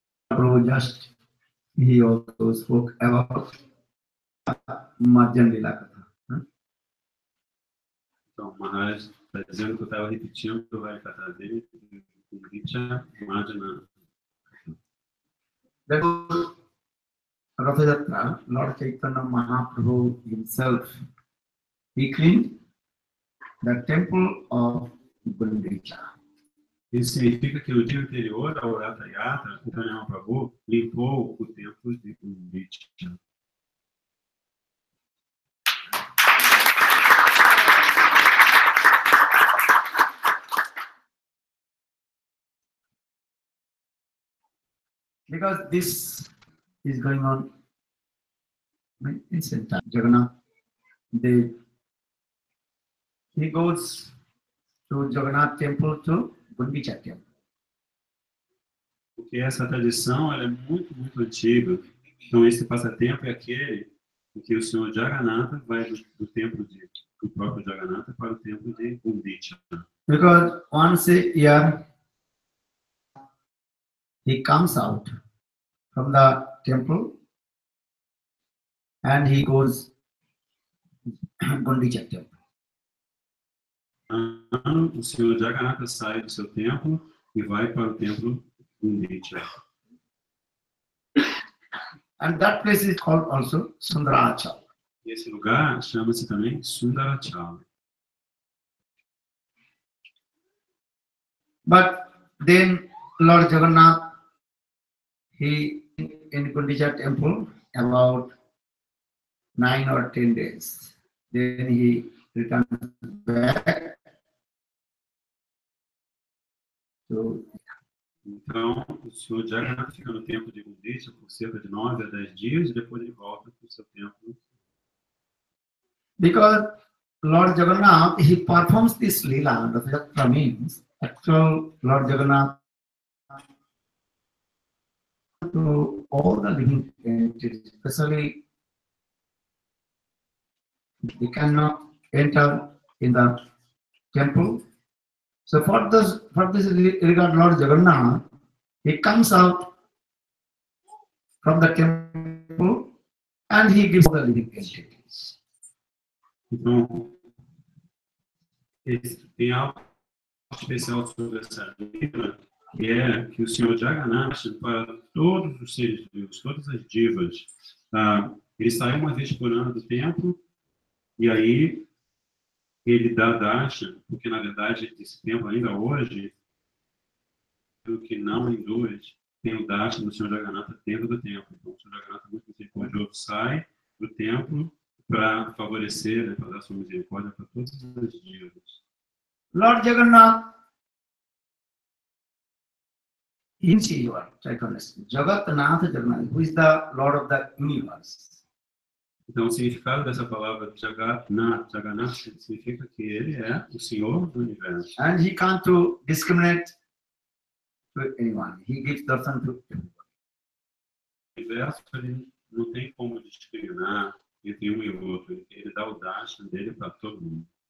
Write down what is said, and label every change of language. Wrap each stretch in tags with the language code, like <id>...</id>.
<en>Prabhu just he also spoke about Madhyan Lila Katha.</en> <pt>Então, Maharaj está dizendo que eu estava repetindo o Varikatha dele, o Gritya Madhana.</pt> <en>That was Rathayatra, Lord Chaitanya Mahaprabhu himself, he cleaned the temple of Gurudev.</en> <pt>Isso significa que no dia anterior ao Ratha Yatra, o Chaitanya Mahaprabhu limpou o templo de Gurudev.</pt> <en>Because this is going on in ancient time. Jagannath, he goes to Jagannath temple to Gundicha temple.</en> <pt>Porque essa tradição ela é muito, muito antiga. Então, esse passatempo é aquele em que o Senhor Jagannatha vai do templo do próprio Jagannatha para o templo de Gundicha.</pt> <en>Because once a year he comes out from the temple and he goes Gundicha temple.</en> <pt>O Senhor Jagannatha sai do seu templo e vai para o templo Gundicha.</pt> <en>And that place is called also Sundarachala.</en> <pt>E esse lugar chama-se também Sundarachala.</pt> <en>But then Lord Jagannath, he in Gundicha temple about 9 or 10 days. Then he returns back to.</en> <pt>Então, o Senhor Jagannatha fica no templo de Gundicha por cerca de 9 a 10 dias e depois ele volta para o seu templo.</pt> <en>Because Lord Jagannath, he performs this lila, that means actual Lord Jagannath to all the living entities, especially they cannot enter in the temple. So for this regard, Lord Jagannath, he comes out from the temple and he gives the living entities.</en> <pt>Então, tem algo especial sobre essa lila, que é que o Senhor Jagannatha, para todos os seres vivos, todas as divas, ele sai uma vez por ano do templo e aí ele dá darshan, porque na verdade esse templo ainda hoje, o que não hindus, tem o darshan do Senhor Jagannatha dentro do templo. Então o Senhor Jagannatha muito misericordioso sai do templo para favorecer, né, para dar sua misericórdia para todas as divas.</pt> <en>Lord Jagannath, in Shiva, Jagatnath Jagannath, who is the Lord of the universe.</en> <pt>Então, o significado dessa palavra Jagannath significa que ele é o Senhor do universo.</pt> <en>And he can't to discriminate to anyone. He gives darshan to everyone.</en> <pt>O universo ele não tem como discriminar entre um e outro. Ele dá o darshan dele para todo mundo.</pt>